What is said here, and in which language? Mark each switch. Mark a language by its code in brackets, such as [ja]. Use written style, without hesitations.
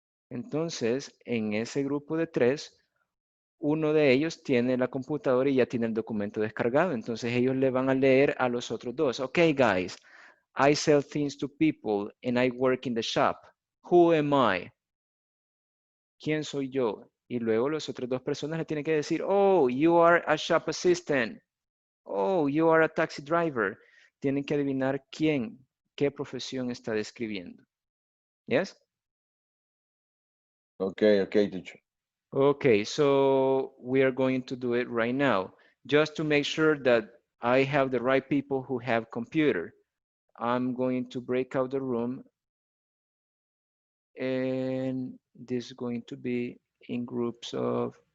[es] Entonces, en ese grupo de 3, uno de ellos tiene la computadora y ya tiene el documento descargado. Entonces, ellos le van a leer a los otros 2. [en] Okay, guys, I sell things to people and I work in the shop. Who am I? [es] ¿Quién soy yo? Y luego las otras 2 personas le tienen que decir, [en] oh, you are a shop assistant. Oh, you are a taxi driver. [es] Tienen que adivinar quién, qué profesión está describiendo. [en] Yes? Okay, teacher. Okay, so we are going to do it right now. Just to make sure that I have the right people who have computer. I'm going to break out the room and this is going to be in groups of